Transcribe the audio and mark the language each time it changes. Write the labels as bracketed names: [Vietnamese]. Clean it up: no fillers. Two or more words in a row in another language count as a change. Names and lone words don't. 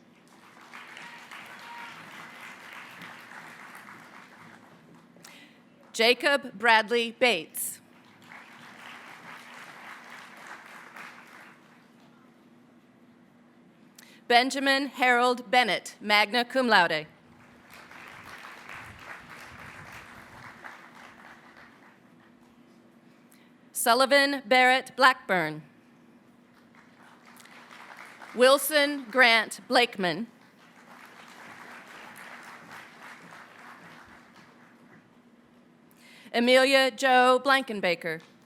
[English] Jacob Bradley Bates. Benjamin Harold Bennett, [Latin] magna cum laude. [English] Sullivan Barrett Blackburn. Wilson Grant Blakeman. Amelia Jo Blankenbaker.